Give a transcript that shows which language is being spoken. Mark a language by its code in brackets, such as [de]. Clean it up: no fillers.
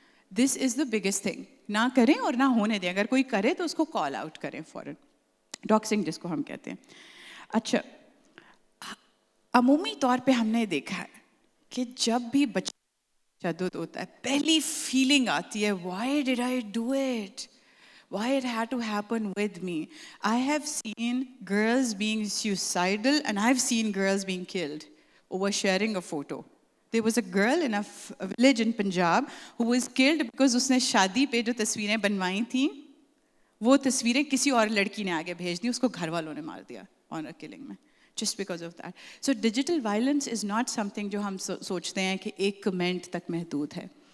[en] This is the biggest thing. [ur] نہ کریں اور نہ ہونے دیں. اگر کوئی کرے تو اس کو کال آؤٹ کریں فوراً. ڈاکسنگ جس کو ہم کہتے ہیں. اچھا عمومی طور پہ ہم نے دیکھا ہے کہ جب بھی بچہ تشدد ہوتا ہے پہلی فیلنگ آتی ہے [en] Why did I do it, why it had to happen with me. I have seen girls being suicidal and I've seen girls being killed over sharing a photo. There was a girl in a village in Punjab who was killed because [ur] usne shaadi pe jo tasveerein banwayi thin وہ تصویریں کسی اور لڑکی نے آگے بھیج دی, اس کو گھر والوں نے مار دیا آنر کلنگ میں, [en] Just because of that. So digital violence is not some thing [ur] جو ہم سوچتے ہیں کہ ایک کمنٹ تک محدود ہے.